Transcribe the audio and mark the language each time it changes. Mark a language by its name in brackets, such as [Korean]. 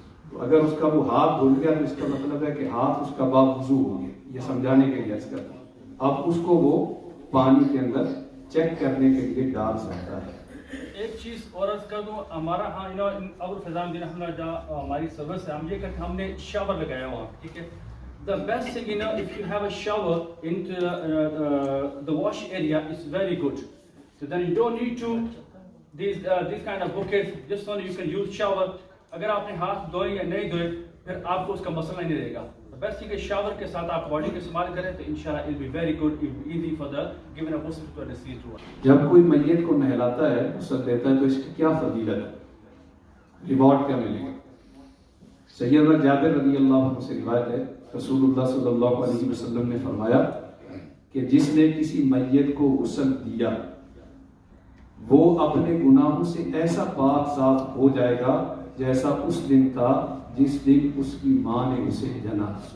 [Urdu] تو اگر اس کا وہ ہاتھ دھل گیا تو اس کا مطلب ہے کہ ہاتھ اس کا باوضو ہو گیا. یہ سمجھانے کے لیے عرض کرتا ہوں. اب اس کو وہ پانی کے اندر چیک کرنے کے لیے ڈال سکتا ہے. ایک چیز اور عرض کر دوں, ہمارا ہاں ابو فیضان دین احمد ہماری سروس ہے, ہم یہ کرتے ہم نے شاور لگایا ہوا. ٹھیک ہے, [English] the best thing if you have a shower into the wash area, it's very good. So then you don't need to these kind of buckets, just only you can use shower. [Urdu] اگر آپ نے ہاتھ دھوئے یا نہیں دھوئے پھر آپ کو اس کا مسئلہ نہیں رہے گا. بیسٹ تھنگ ہے شاور کے ساتھ آپ باڈی کو استعمال کریں تو انشاءاللہ [English] it will be very good, it will be easy for the given a ghusl to a deceased one. [Urdu] جب کوئی میت کو نہلاتا ہے, غسل دیتا ہے, تو اس کی کیا فضیلت ہے, ریوارڈ کیا ملے گا؟ سیدنا جابر رضی اللہ عنہ سے روایت ہے, رسول اللہ صلی اللہ علیہ وسلم نے فرمایا کہ جس نے کسی میت کو غسل دیا وہ اپنے گناہوں سے ایسا پاک صاف ہو جائے گا جیسا اس دن تھا جس دن اس کی ماں نے اسے جنا.